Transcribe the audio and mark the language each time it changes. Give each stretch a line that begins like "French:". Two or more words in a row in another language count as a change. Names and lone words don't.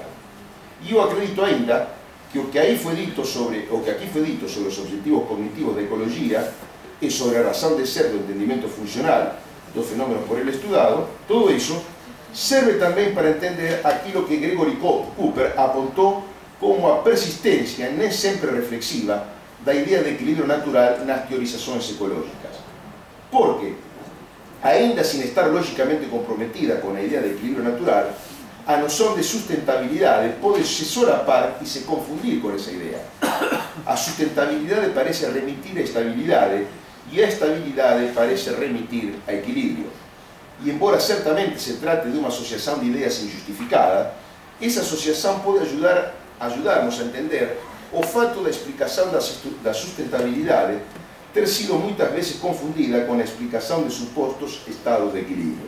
Portuguese: E eu acredito ainda que o que aqui foi dito sobre os objetivos cognitivos da ecologia e sobre a razão de ser do entendimento funcional dos fenómenos por ele estudado, tudo isso serve também para entender aquilo que Gregory Cooper apontou como a persistência nem sempre reflexiva da ideia de equilíbrio natural nas teorizações ecológicas.
Galician: Porque, ainda sin estar lógicamente comprometida con a idea de equilibrio natural, a noción de sustentabilidade pode se solapar e se confundir con esa idea. A sustentabilidade parece remitir a estabilidade e a estabilidade parece remitir a equilibrio.
Portuguese: E embora certamente se trate de uma asociação de ideias injustificada, essa asociação pode ajudarnos a entender o fato da explicação da sustentabilidade ter sido muitas vezes confundida com a explicação de supostos estados de equilíbrio.